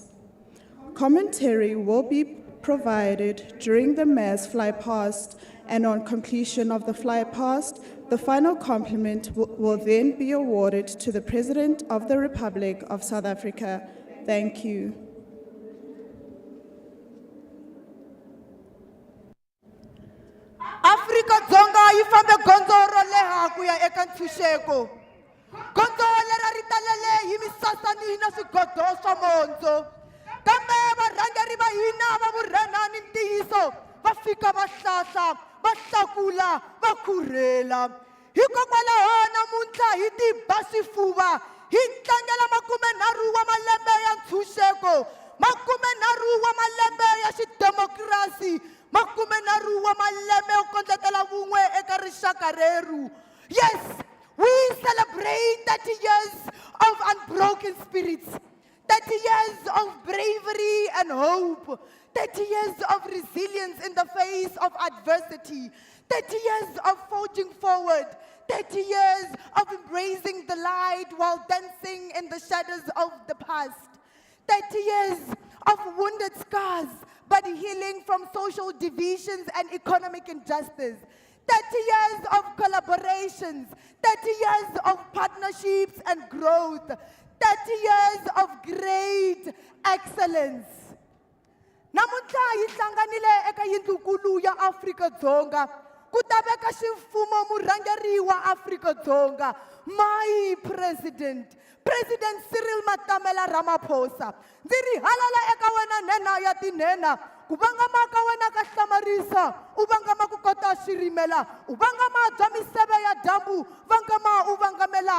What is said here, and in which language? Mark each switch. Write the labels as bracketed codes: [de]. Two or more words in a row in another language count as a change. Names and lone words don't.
[en] Commentary will be provided during the mass fly past, and on completion of the fly past, the final compliment will then be awarded to the President of the Republic of South Africa. Thank you. [ts] Afrika Dzonga yi fambe gondzo ro leha ku ya eka ntshunxeko. Gondzo lera ri talele hi misasani na swigodo swa mondzo. Kambe varhangeri va hina va vurhena ni ntiyiso va fika va hlahla, va hlakula, va khurhela. Hikokwalaho namuntlha hi tiba swifuva hi tlangela 30 wa malembe ya ntshunxeko, 30 wa malembe ya xidemokirasi, 30 wa malembe yo kondletela vun'we eka rixaka reru. [en] Yes, we celebrate 30 years of unbroken spirits, 30 years of bravery and hope, 30 years of resilience in the face of adversity, 30 years of forging forward, 30 years of embracing the light while dancing in the shadows of the past, 30 years of wounded scars but healing from social divisions and economic injustice, 30 years of collaborations, 30 years of partnerships and growth, 30 years of great excellence. [ts] Namuntlha hi hlanganile eka yindlukulu ya Afrika-Dzonga ku ta veka ximfumo murhangeri wa Afrika-Dzonga, [en] my President, [ts] President Cyril Ramaphosa. Ndzi ri halala eka wena nhenha ya tinhenha, ku vangama ka wena ka hlamarisa, u vangama ku kota xirimela, u vangama bya miseve ya dyambu, vangama u vangamela Afrika.